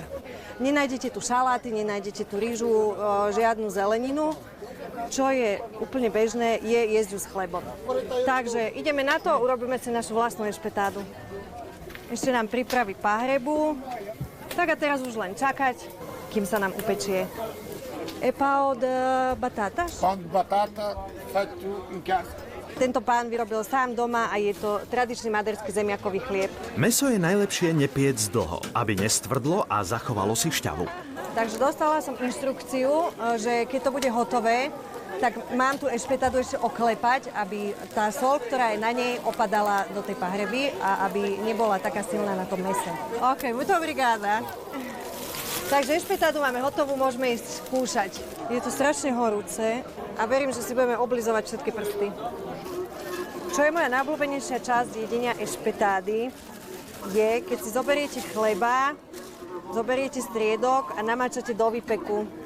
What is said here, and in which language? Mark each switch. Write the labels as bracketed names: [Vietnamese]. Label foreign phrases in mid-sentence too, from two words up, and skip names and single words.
[Slovak] Nenájdete tu šaláty, nenájdete tu rýžu, žiadnu zeleninu. Čo je úplne bežné, je jesť ju s chlebom. Takže ideme na to, urobíme si našu vlastnú ešpetádu. Ešte nám pripraví pahrebu. Tak a teraz už len čakať, kým sa nám upečie. [Portuguese] É pão de batata? Pão de batata feito em casa. [Slovak] Tento pán vyrobil sám doma a je to tradičný maderský zemiakový chlieb. Mäso je najlepšie nepiec dlho, aby nestvrdlo a zachovalo si šťavu. Takže dostala som inštrukciu, že keď to bude hotové, tak mám tú ešpetádu ešte oklepať, aby tá sol, ktorá je na nej, opadala do tej pahreby a aby nebola taká silná na tom mese. [Portuguese] OK, muito obrigada. [Slovak] Takže ešpetádu máme hotovú, môžeme ísť skúšať. Je to strašne horúce a verím, že si budeme oblizovať všetky prsty. Čo je moja najobľúbenejšia časť jedenia ešpetády, je, keď si zoberiete chleba, zoberiete striedok a namáčate do výpeku.